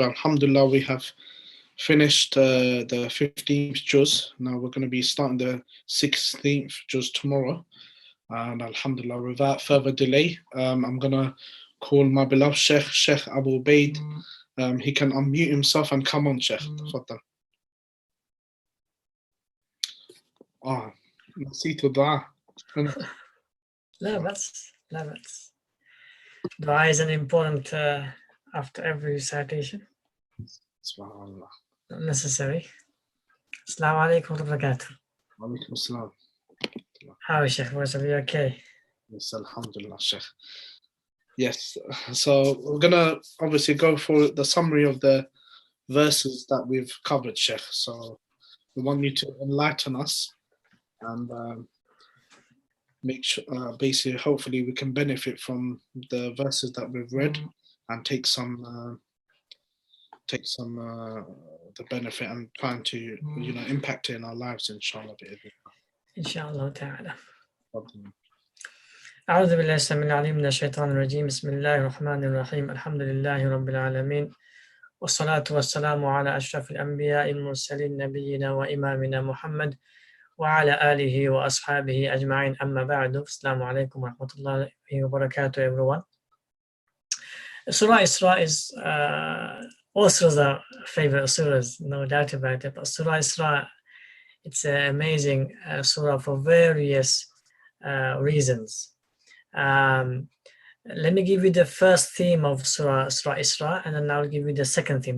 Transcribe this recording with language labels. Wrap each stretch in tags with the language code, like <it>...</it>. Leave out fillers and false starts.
<en>Alhamdulillah, we have finished the 15th juz. Now we're going to be starting the 16th juz tomorrow. And Alhamdulillah, without further delay, I'm going to call my beloved Shaykh Abu Ubaid. He can unmute himself and come on, Shaykh. Tafadhal.</en> <ar>Ah, نسيت الدعاء. لا بأس لا بأس.</ar> <en>Dua is an important after every recitation. Subhanallah. Not necessary.</en> <ar>Assalamu alaikum wa barakatuh. Walaikum assalam.</ar> <en>How is Shaykh? Was you okay? Yes, alhamdulillah, Shaykh. Yes, so we're gonna obviously go for the summary of the verses that we've covered, Shaykh. So we want you to enlighten us and make sure, basically, hopefully, we can benefit from the verses that we've read and take some the benefit and trying to impact it in our lives, inshallah.</en> <ar>Inshallah ta'ala. أعوذ بالله السميع العليم من الشيطان الرجيم بسم الله الرحمن الرحيم الحمد لله رب العالمين والصلاة والسلام على أشرف الأنبياء المرسلين نبينا وإمامنا محمد وعلى آله وأصحابه أجمعين أما بعد السلام عليكم ورحمة الله وبركاته</ar> <en>everyone. Surah Isra is all surahs are favorite surahs, no doubt about it, but Surah Isra, it's an amazing surah for various reasons. Let me give you the first theme of Surah Isra, and then I'll give you the second theme.</en>